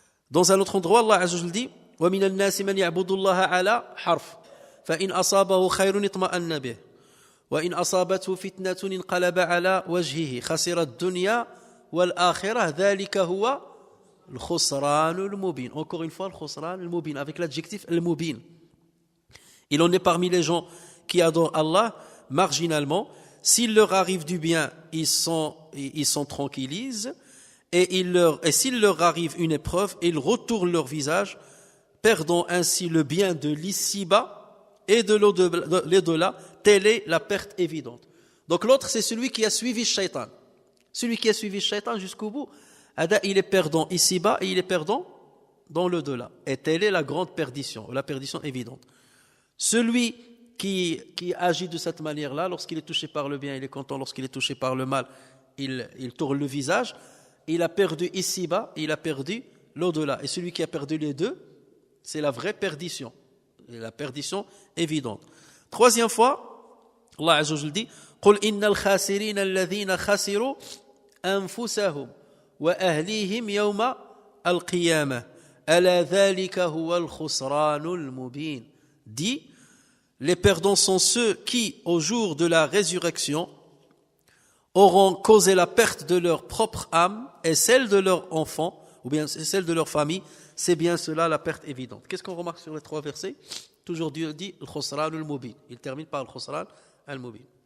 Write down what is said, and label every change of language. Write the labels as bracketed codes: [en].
[fr] Dans un autre endroit, Allah Azza wa Jal dit [ar] وَمِنَ النَّاسِ مَنْ يَعْبُدُ اللَّهَ عَلَى حَرْفٍ فَإِنْ أَصَابَهُ خَيْرٌ اطْمَأَنَّ بِهِ وَإِنْ أَصَابَتْهُ فِتْنَةٌ انقلب على وجهه خسر الدنيا والآخرة ذلك هو الخسران المبين. [fr] Encore une fois, le khusran al-mubin avec l'adjectif al-mubin. Il en est parmi les gens qui adorent Allah marginalement. S'il leur arrive du bien, ils s'en tranquillisent. Et s'il leur arrive une épreuve, ils retournent leur visage, perdant ainsi le bien de l'ici-bas et de l'au-delà. Telle est la perte évidente. Donc l'autre, c'est celui qui a suivi le shaitan. Celui qui a suivi le shaitan jusqu'au bout, il est perdant ici-bas et il est perdant dans l'au-delà. Et telle est la grande perdition, la perdition évidente. Celui qui agit de cette manière-là, lorsqu'il est touché par le bien, il est content. Lorsqu'il est touché par le mal, il tourne le visage. Il a perdu ici-bas, il a perdu l'au-delà. Et celui qui a perdu les deux, c'est la vraie perdition. La perdition évidente. Troisième fois, Allah Azza wa Jalla dit [ar] قُلْ إِنَّ الْخَاسِرِينَ الَّذِينَ خَسِرُوا أَنفُسَهُمْ وَأَهْلِيهِمْ يَوْمَ الْقِيَامَةِ أَلَا ذَلِكَ هُوَ الْخُسْرَانُ الْمُبِينُ. [fr] Dit, les perdants sont ceux qui, au jour de la résurrection, auront causé la perte de leur propre âme et celle de leurs enfants, ou bien celle de leur famille. C'est bien cela la perte évidente. Qu'est-ce qu'on remarque sur les 3 versets? Toujours Dieu dit le khusran al-mubin. Il termine par le khusran al-mubin.